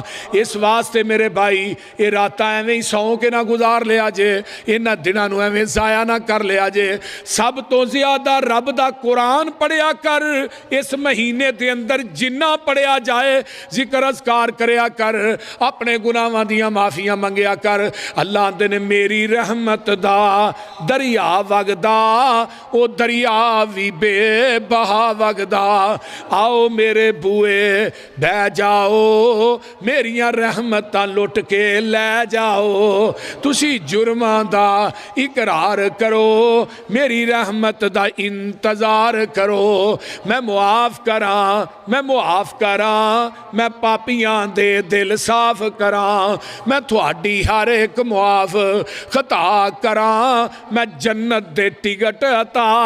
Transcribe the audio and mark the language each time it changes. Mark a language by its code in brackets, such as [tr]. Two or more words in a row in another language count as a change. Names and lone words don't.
[pa] اس واسطے میرے بھائی، اے راتاں ایویں ہی سو کے نہ گزار لیا جے، انہاں دناں نو ایویں ضائع نہ کر لیا جے، سب تو زیادہ رب دا قرآن پڑھیا کر، اس مہینے دے اندر جنہ پڑھیا جائے ذکر اذکار کریا کر، اپنے گناہاں دیاں معافیاں منگیا کر۔ اللہ دے نے میری رحمت دا دریا وگدا، او دریا وی بے بہا وگدا، آؤ میرے بوئے بہ جاؤ، میریاں رحمتاں لٹ کے لے جاؤ، تسی جرماں دا اقرار کرو، میری رحمت دا انتظار کرو، میں معاف کراں، میں معاف کراں، میں پاپیاں دے دل صاف کراں، میں تھوڑی ہر ایک معاف خطا کراں، میں جنت دے ٹکٹ عطا